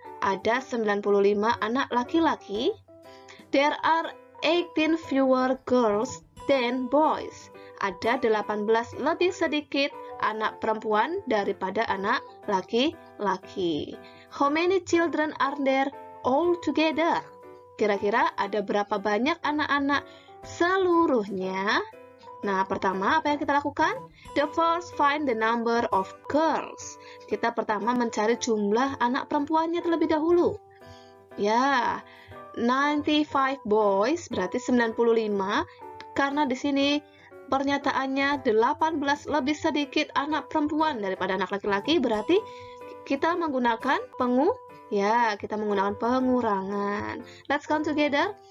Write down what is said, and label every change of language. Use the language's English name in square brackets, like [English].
[Indonesian] Ada 95 anak laki-laki. [English] There are 18 fewer girls than boys. [Indonesian] Ada 18 lebih sedikit anak perempuan daripada anak laki-laki. [English] How many children are there all together? [Indonesian] Kira-kira ada berapa banyak anak-anak seluruhnya? Nah, pertama apa yang kita lakukan? [English] The first, find the number of girls. [Indonesian] Kita pertama mencari jumlah anak perempuannya terlebih dahulu. Ya, 95 boys berarti 95, karena di sini pernyataannya 18 lebih sedikit anak perempuan daripada anak laki-laki, berarti kita menggunakan kita menggunakan pengurangan. [English] Let's count together.